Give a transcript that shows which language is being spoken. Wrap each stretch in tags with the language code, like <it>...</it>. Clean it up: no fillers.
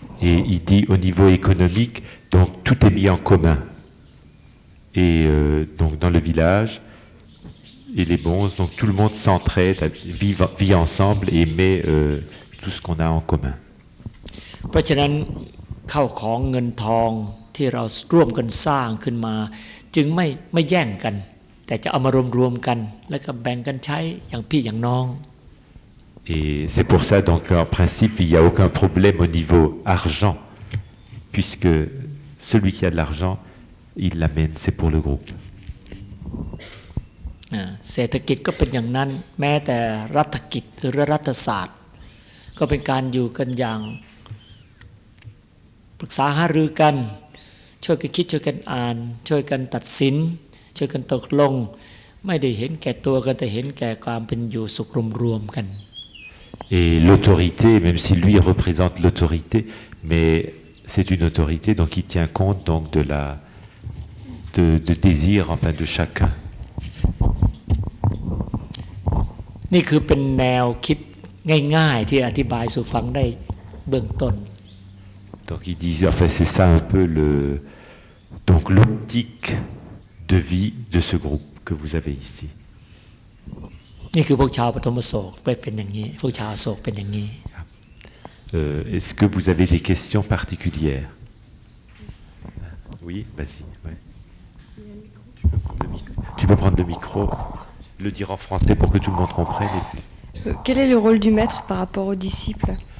<fr>Et il dit au niveau économique, donc tout est mis en commun. Et donc dans le village, et les bons, donc tout le monde s'entraide, vit ensemble et met tout ce qu'on a en commun.</fr> <th>เพราะฉะนั้นเข้าของเงินทองที่เราร่วมกันสร้างขึ้นมาจึงไม่แย่งกันแต่จะเอามารวมกันแล้วก็แบ่งกันใช้อย่างพี่อย่างน้อง</th> <fr>Et c'est pour ça donc en principe il n'y a aucun problème au niveau argent puisque celui qui a de l'argent il l'amène c'est pour le groupe.</fr> <th>เศรษฐกิจก็เป็นอย่างนั้นแม้แต่รัฐกิจหรือรัฐศาสตร์ก็เป็นการอยู่กันอย่างปรึกษาหารือกันช่วยกันคิดช่วยกันอ่านช่วยกันตัดสินช่วยกันตกลงไม่ได้เห็นแก่ตัวกันแต่เห็นแก่ความเป็นอยู่สุขรวมๆกัน</th> <fr>Et l'autorité, même si lui représente l'autorité, mais c'est une autorité donc qui tient compte donc de désir enfin de chacun.</fr> <th>นี่คือเป็นแนวคิดง่ายๆที่อธิบายสู่ฟังได้เบื้องต้น</th> <fr>Donc il dit, enfin c'est ça un peu donc l'optique de vie de ce groupe que vous avez ici.</fr> <th>นี่คือพวกชาวปฐมโศกเป็นอย่างนี้พวกชาวโศกเป็นอย่างนี้</th> <fr>Est-ce que vous avez des questions particulières? Oui, vas-y. Ouais. Tu peux prendre le micro, le dire en français pour que tout le monde comprenne. Quel est le rôle du maître par rapport aux disciples?</fr>